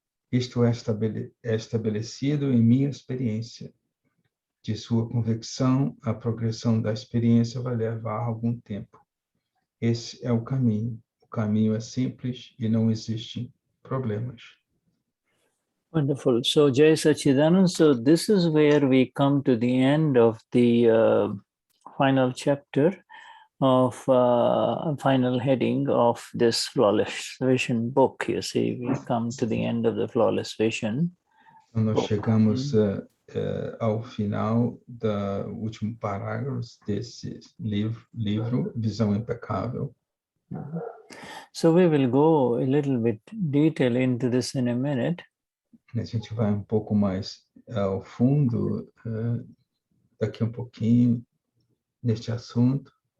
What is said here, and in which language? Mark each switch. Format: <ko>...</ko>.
<pt>Isto é estabelecido em minha experiência. De sua convicção, a progressão da experiência vai levar algum tempo. Esse é o caminho. O caminho é simples e não existem problemas.</pt> <en>Wonderful. So, Jai Sachidanand, so this is where we come to the end of the final chapter of final heading of this Flawless Vision book. You see, we come to the end of the Flawless Vision.</en> <pt>Então, nós chegamos ao final do último parágrafo desse livro, Visão Impecável.</pt> <en>So we will go a little bit detail into this in a minute.</en> <pt>A gente vai um pouco mais ao fundo daqui um pouquinho neste assunto.</pt>